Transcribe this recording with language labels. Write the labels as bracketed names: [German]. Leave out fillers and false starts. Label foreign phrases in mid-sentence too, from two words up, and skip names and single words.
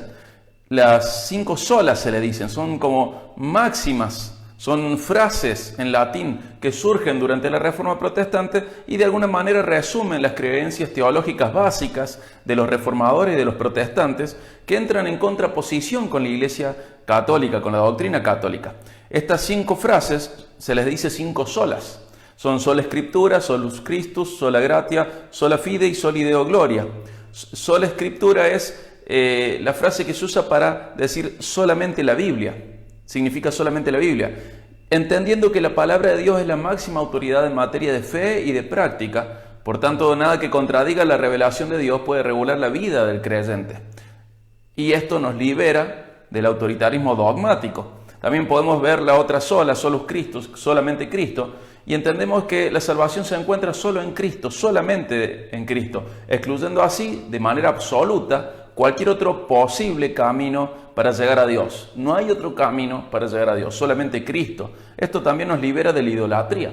[Spanish] Las 5 solas se le dicen, son como máximas, son frases en latín que surgen durante la Reforma protestante y de alguna manera resumen las creencias teológicas básicas de los reformadores y de los protestantes, que entran en contraposición con la Iglesia católica, con la doctrina católica. Estas 5 frases se les dice 5 solas. [Latin] Son sola Scriptura, solus Christus, sola gratia, sola fide y soli Deo gloria. Sola Scriptura [Spanish] es la frase que se usa para decir solamente la Biblia. Significa solamente la Biblia, entendiendo que la palabra de Dios es la máxima autoridad en materia de fe y de práctica. Por tanto, nada que contradiga la revelación de Dios puede regular la vida del creyente. Y esto nos libera del autoritarismo dogmático. También podemos ver la otra sola, [Latin] solus Christus, [Spanish] solamente Cristo, y entendemos que la salvación se encuentra solo en Cristo, solamente en Cristo, excluyendo así de manera absoluta cualquier otro posible camino para llegar a Dios. No hay otro camino para llegar a Dios, solamente Cristo. Esto también nos libera de la idolatría.